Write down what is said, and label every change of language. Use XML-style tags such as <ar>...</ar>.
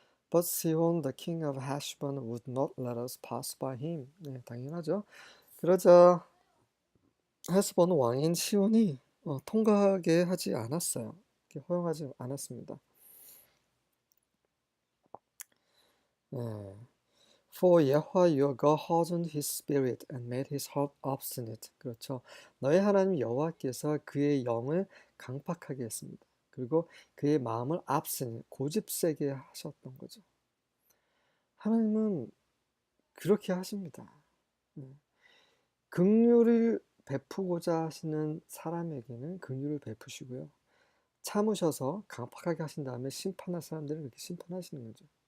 <en>But Sihon, the king of Heshbon, would not let us pass by him.</en> <ko>네, 당연하죠. 그러자 헤스본 왕인 시온이 통과하게 하지 않았어요. 허용하지 않았습니다. 네.</ko> <en>For Yahweh your God hardened his spirit and made his heart obstinate.</en> <ko>그렇죠. 너의 하나님 여호와께서 그의 영을 강팍하게 했습니다. 그리고 그의 마음을 앞세게 고집세게 하셨던 거죠. 하나님은 그렇게 하십니다. 네. 긍휼을 베푸고자 하시는 사람에게는 긍휼을 베푸시고요. 참으셔서 강팍하게 하신 다음에 심판할 사람들은 그렇게 심판하시는 거죠.</ko>